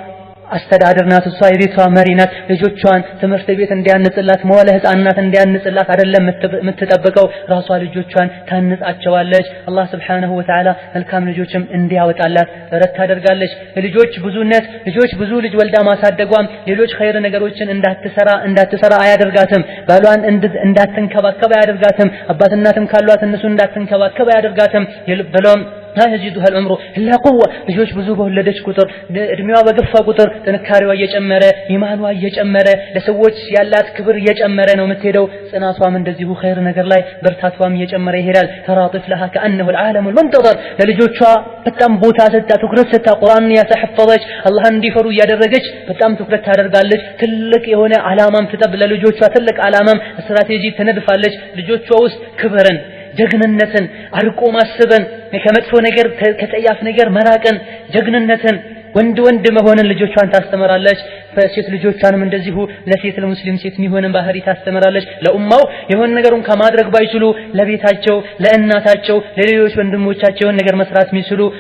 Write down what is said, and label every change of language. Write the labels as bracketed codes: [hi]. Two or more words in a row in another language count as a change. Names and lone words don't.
[am] አስተዳደር ናት እሷ የቤቷ መሪ ናት ልጆቿን ትምህርት ቤት እንዲያንጽላት መዋለ ህፃናት እንዲያንጽላት አይደለም የምትጠብቀው ራሷ ልጆቿን ታንጻቸዋለች አላህ [ar] سبحانه وتعالى [am] መልካም ልጆችም እንዲያወጣላት ጥረት ታደርጋለች ልጆች ብዙነት ልጆች ብዙ ልጅ ወልዳ ማሳደጓም ሌሎች ኸይር ነገሮችን እንዳትሰራ አያደርጋትም ባሏን እንዳትንከባከብ አያደርጋትም አባት እናትም ካሏት እነሱ እንዳትንከባከብ አያደርጋትም በሎም [ar] لا يزيدها العمر الا قوه [am] ልጆች ብዙ በወለደች ቁጥር እድሜዋ በገፋ ቁጥር ጥንካሬዋ እየጨመረ ኢማኗ እየጨመረ ለሰዎች ያላት ክብር እየጨመረ ነው የምትሄደው ጽናቷም እንደዚሁ ኸይር ነገር ላይ በርታቷም እየጨመረ ይሄዳል ተራጥፍ [ar] لها كانه العالم [am] المنتظر ለልጆቿ በጣም ቦታ ሰጣ ትኩረት ሰጣ ቁርአንን ያተሐፈዘች አላህን እንዲፈሩ ያደረገች በጣም ትኩረት ታደርጋለች ትልቅ የሆነ አላማም ትጠብ ለልጆቿ ትልቅ አላማም ስትራቴጂ ትነድፋለች ልጆቿ ውስጥ ክብርን ጀግንነትን አርቆ ማሰብን ከመጥፎ ነገር ከጠያፍ ነገር መራቅን ጀግንነትን ወንድ መሆንን ልጆቿን ታስተምራለች ሴት ልጆቿንም እንደዚሁ ለሴት ለሙስሊም ሴት የሚሆንን ባህሪ ታስተምራለች ለኡማው የሆነ ነገሩን ከማድረግ ባይችሉ ለቤታቸው ለእናታቸው ለሌሎች ወንድሞቻቸው ነገር መስራት የሚችሉ